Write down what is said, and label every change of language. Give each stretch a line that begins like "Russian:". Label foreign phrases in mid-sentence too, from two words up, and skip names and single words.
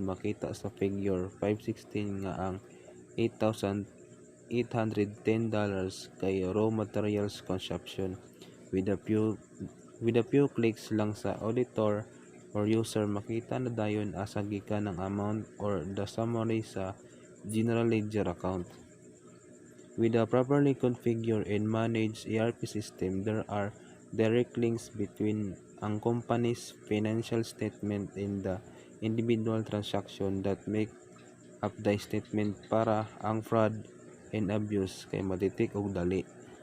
Cebuano: Makita sa figure 516 nga ang $8,810 kay
English: raw materials consumption. With a few clicks lang sa auditor or user,
Cebuano: makita na dayon asa gikan ang
English: amount or the summary sa general ledger account. With a properly configured and managed ERP system, there are direct links between ang company's financial statement and the individual transaction that make up the statement
Cebuano: para ang
English: fraud and abuse
Cebuano: kay ma-detect og dali.